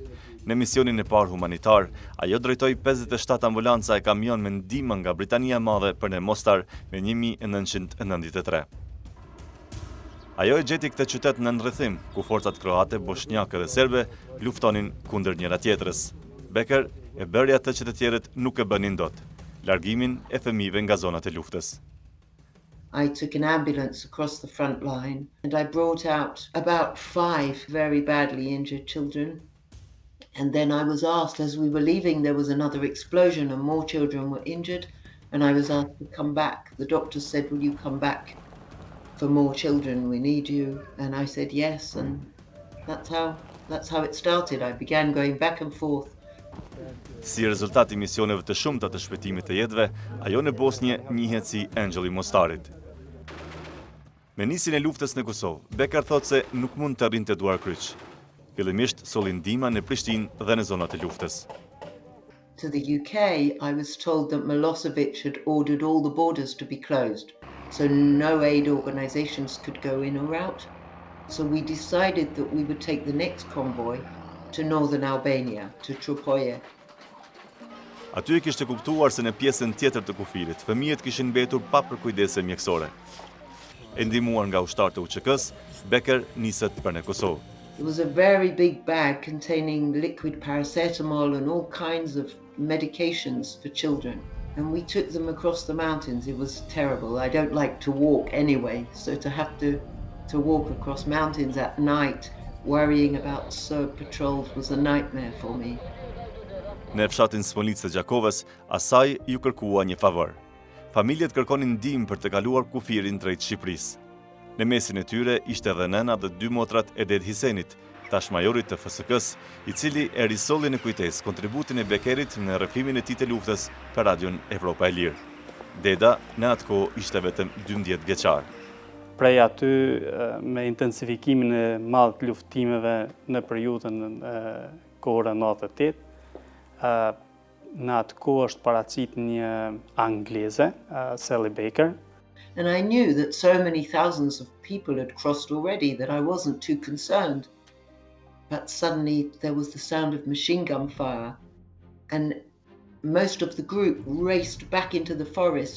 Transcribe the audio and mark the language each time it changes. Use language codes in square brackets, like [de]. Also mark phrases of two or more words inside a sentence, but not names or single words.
[sq] Në misionin e parë humanitar, ajo drejtoi 57 ambulanca e kamion me ndihmë nga Britania e Madhe për në Mostar me 1993. Ajo e gjeti këtë qytet në ndrethim, ku forcat kroate, bosnjake dhe serbe luftonin kundër njëra tjetrës. Becker e bëri atë që të tjerët nuk e bënin dot, largimin e fëmijëve nga zonat e luftës. [en] I took an ambulance across the front line and I brought out about 5 very badly injured children. And then I was asked, as we were leaving, there was another explosion and more children were injured. And I was asked to come back. The doctor said, will you come back for more children? We need you. And I said yes. And that's how it started. I began going back and forth. [sq] Si rezultat I misioneve të shumta të shpëtimit të jetëve, ajo në Bosnje njihet si Engjëlli Mostarit. Me nisjen e luftës në Kosovë, Becker thotë se nuk mund të arrinte duar kryq. Fillimisht solli ndihma në Prishtinë dhe në zonat e luftës. [en] To the UK, I was told that Milosevic had ordered all the borders to be closed, so no aid organizations could go in or out. So we decided that we would take the next convoy to northern Albania, to Tropoje. [sq] Aty e kishte kuptuar se në pjesën tjetër të kufirit, fëmijët kishin mbetur pa përkujdese mjekësore. E ndihmuar nga ushtarët e UÇK-s, Becker niset për në Kosovë. [en] It was a very big bag containing liquid paracetamol and all kinds of medications for children. And we took them across the mountains. It was terrible. I don't like to walk anyway, so to have to walk across mountains at night, worrying about Serb patrols was a nightmare for me. [sq] Në fshatin Smolitës të Gjakovës, asaj ju kërkua një favor. Familjet kërkonin ndihmë për të kaluar kufirin drejt Shqipërisë. Në mesin e tyre ishte edhe nëna dhe 2 motrat e Ded Hisenit, tash majorit të FSK-s, I cili e risolli në kujtesë kontributin e Beckerit në rrëfimin e tij të luftës për Radion Evropa e Lirë. Deda në atë kohë ishte vetëm 12 vjeçar. Prej aty, me intensifikimin e madh të luftimeve në periudhën kohore 98, në atë kohë është paraqit një angleze, Sally Becker. [en] And I knew that so many thousands of people had crossed already that I wasn't too concerned. But suddenly there was the sound of machine gun fire, and most of the group raced back into the forest.